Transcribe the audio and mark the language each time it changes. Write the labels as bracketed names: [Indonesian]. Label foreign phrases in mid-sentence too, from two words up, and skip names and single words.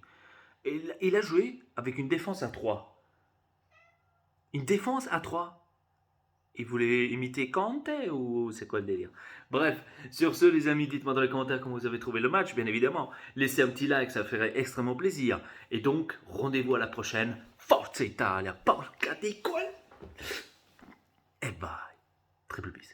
[French] Et il a joué avec une défense à 3. Une défense à 3. Il voulait imiter Conte ou c'est quoi le délire? Bref, sur ce les amis, dites-moi dans les commentaires comment vous avez trouvé le match, bien évidemment. Laissez un petit like, ça ferait extrêmement plaisir. Et donc, rendez-vous à la prochaine. [Italian] Forza Italia, porca di quel... [English] E bye. Triple peace.